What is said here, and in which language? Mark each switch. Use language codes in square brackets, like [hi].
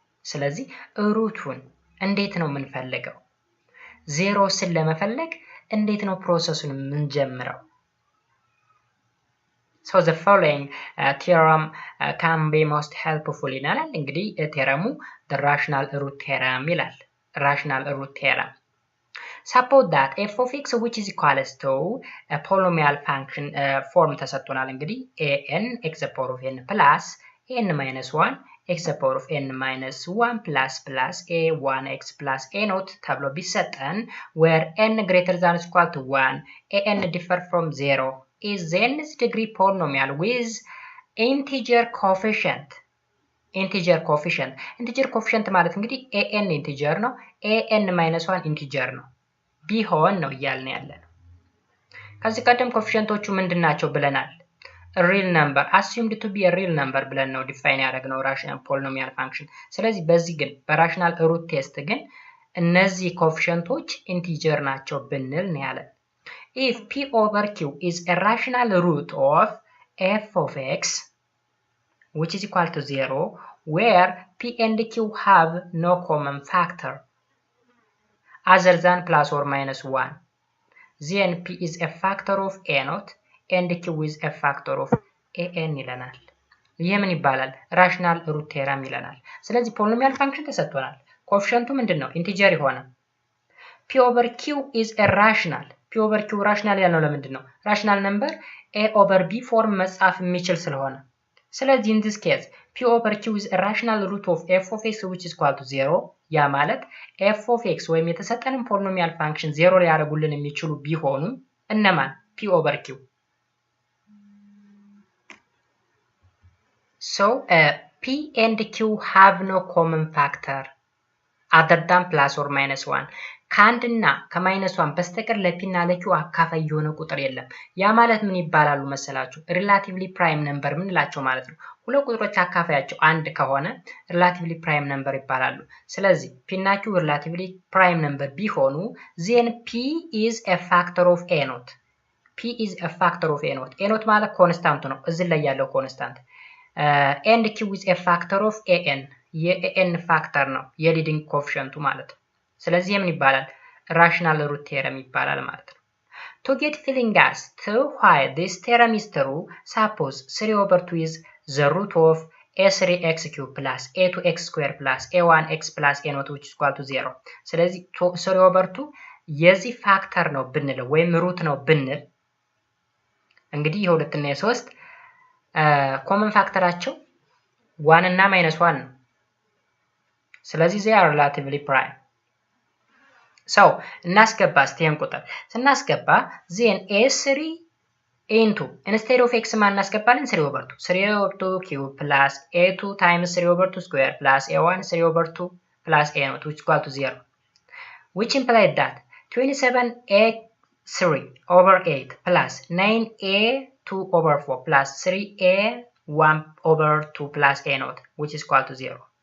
[am] ስለዚህ ሩቱን እንዴት ነው የምንፈልገው? ዜሮስን ለመፈለግ እንዴት ነው ፕሮሰሱን የምንጀምረው? [en] So the following theorem can be most helpful [am] ይላል። እንግዲህ ቴረሙ [en] the rational root theorem ይላል። rational root theorem. Suppose that f of x which is equals to a polynomial function form [am] ተሰጥቶናል። እንግዲህ [en] an x to the power of n plus n minus 1 x to the power of n minus 1 plus a 1x plus a naught [am] ተብሎ ቢሰጠን [en] where n greater than or equal to 1 an differ from 0 is the nth degree polynomial with integer coefficient. [am] integer coefficient ማለት እንግዲህ an integer ነው an minus 1 integer ነው ቢሆን ነው እያልን ያለን። ከዚህ ቀደም ኮኤፊሺየንቶቹ ምንድናቸው ብለናል? [en] real number assumed to be a real number [am] ብለን ነው ዲፋይን ያደረግነው [en] rational polynomial function። [am] ስለዚህ በዚህ ግን በራሽናል ሩት ቴስት ግን እነዚህ ኮኤፊሺየንቶች ኢንቲጀር ናቸው ብንል ነው ያለን። [en] if p over q is a rational root of f of x which is equal to 0 where p and q have no common factor other than plus or minus 1, then p is a factor of a naught and q is a factor of an [am] ይለናል። ይሄ ምን ይባላል? rational root theorem ይለናል። ስለዚህ ፖሊኖሚያል ፋንክሽን ተሰጥቶናል። ኮኤፊሺየንቱ ምንድነው? ኢንቲጀር የሆነ [en] p over q is a rational p over q rational [am] ያልነው ለምንድነው? [en] rational number a over b [am] ፎርም መጻፍ የሚችል ስለሆነ። ስለዚህ [en] in this case p over q is a rational root of f of x which is equal to 0 [am] ያ ማለት [en] f of x [am] ወይም የተሰጠንን ፖሊኖሚያል ፋንክሽን 0 ሊያደርጉልን የሚችሉ ቢሆኑ እነማን? [en] p over q. So p and q have no common factor other than plus or minus 1. [am] ከአንድና ከማይነስ 1 በስተቀር ለፒና ለኪው አካፋይ የሆነ ቁጥር የለም። ያ ማለት ምን ይባላሉ መሰላችሁ? ሪላቲቭሊ ፕራይም ነምበር ምንላቸው ማለት ነው። ሁለት ቁጥሮች አካፋያቸው አንድ ከሆነ ሪላቲቭሊ ፕራይም ነምበር ይባላሉ። ስለዚህ ፒ እና ኪው ሪላቲቭሊ ፕራይም ነምበር ቢሆኑ [en] then p is a factor of a naught. p is a factor of a naught. a naught [am] ማለት ኮንስታንት ነው፣ እዚህ ላይ ያለው ኮንስታንት። [en] and q is a factor of an. [am] የan ፋክተር ነው የሊዲንግ ኮኤፊሺየንቱ ማለት ነው። ስለዚህ ምን ይባላል? [en] rational root theorem [am] ይባላል ማለት ነው። [en] To get feeling as to why this theorem is true, suppose 3 over 2 is the root of a3x cube plus a2x square plus a1x plus a naught which is equal to 0. [am] ስለዚህ 3 over 2 የዚህ ፋክተር ነው ብንለው ወይም ሩት ነው ብንል እንግዲህ የ2 እና የ3 ኮመን ፋክተራቸው 1 እና -1 ነው። ስለዚህ [en] they are relatively prime. So [am] እናስገባ ስቴን ቁጥር ስናስገባ [en] then a3 into instead of x [am] ማን እናስገባለን? [en] 3 over 2 3 over 2 cube plus a2 times 3 over 2 square plus a1 3 over 2 plus a naught which is equal to 0, which implies that 27a3 over 8 plus 9a2 over 4 plus 3a1 over 2 plus a naught which is equal to 0.